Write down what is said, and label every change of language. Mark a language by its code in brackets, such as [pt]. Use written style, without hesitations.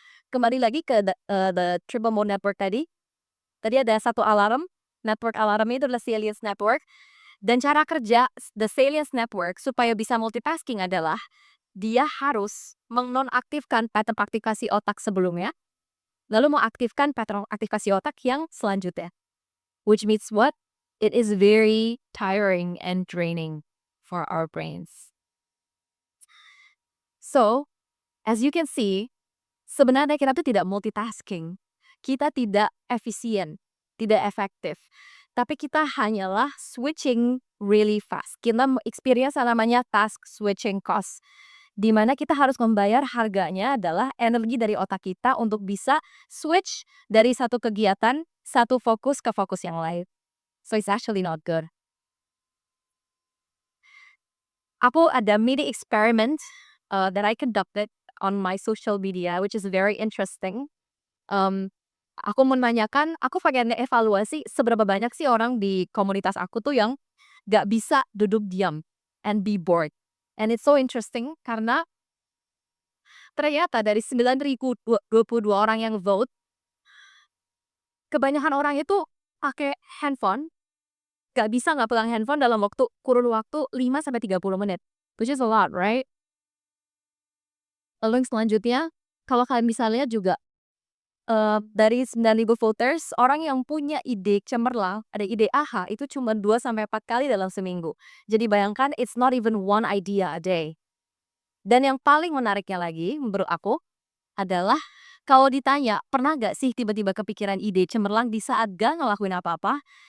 [id] Kembali lagi ke the triple mode network tadi. Tadi ada satu alarm, network alarmnya itu adalah Salience Network. Dan cara kerja the Salience Network supaya bisa multitasking adalah dia harus menonaktifkan pattern aktivasi otak sebelumnya, lalu mengaktifkan pattern aktivasi otak yang selanjutnya. [en] Which means what? It is very tiring and draining for our brains. So, as you can see, [id] sebenarnya kita tuh tidak multitasking. Kita tidak efisien, tidak efektif. Tapi kita hanyalah [en] switching really fast. [id] Kita experience yang namanya task switching cost. Di mana kita harus membayar harganya adalah energi dari otak kita untuk bisa switch dari satu kegiatan, satu fokus ke fokus yang lain. [en] So it's actually not good. [id] Aku ada [en] mini experiment that I conducted on my social media, which is very interesting. [id] Aku menanyakan, aku pengen evaluasi seberapa banyak sih orang di komunitas aku tuh yang gak bisa duduk diam [en] and be bored. And it's so interesting [id] karena ternyata dari 9.022 orang yang vote, kebanyakan orang itu pakai handphone, gak bisa nggak pegang handphone dalam kurun waktu 5-30 menit, [en] which is a lot, right? [id] Lalu yang selanjutnya, kalau kalian bisa lihat juga, dari 9.000 voters, orang yang punya ide cemerlang, ada ide aha, itu cuma 2-4 kali dalam seminggu. Jadi bayangkan, [en] it's not even one idea a day. [id] Dan yang paling menariknya lagi, menurut aku, adalah kalau ditanya, pernah gak sih tiba-tiba kepikiran ide cemerlang di saat gak ngelakuin apa-apa?